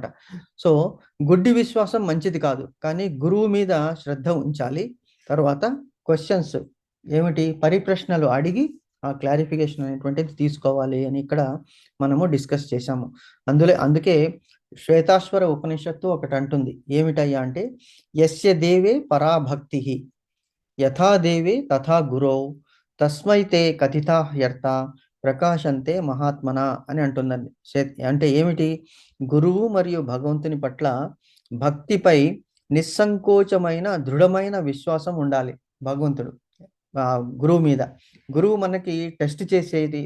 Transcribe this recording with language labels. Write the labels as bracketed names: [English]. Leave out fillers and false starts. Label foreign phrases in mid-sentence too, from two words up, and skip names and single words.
[Telugu] సో గుడ్డి విశ్వాసం మంచిది కాదు, కానీ గురువు మీద శ్రద్ధ ఉంచాలి. తర్వాత క్వశ్చన్స్ ఏమిటి, పరిప్రశ్నలు అడిగి ఆ క్లారిఫికేషన్ అనేటువంటిది తీసుకోవాలి అని ఇక్కడ మనము డిస్కస్ చేశాము. అందుకే శ్వేతాశ్వర ఉపనిషత్తు ఒకటి అంటుంది, ఏమిటయ్యా అంటే, [Sanskrit] యస్య దేవే పరాభక్తి యథా దేవే తథా గురో తస్మై తే కథితా హ్యర్థ ప్రకాశంతే మహాత్మన [Telugu] అని అంటుందండి. అంటే ఏమిటి? గురువు మరియు భగవంతుని పట్ల భక్తిపై నిస్సంకోచమైన దృఢమైన విశ్వాసం ఉండాలి. భగవంతుడు గురువు మీద. గురువు మనకి టెస్ట్ చేసేది.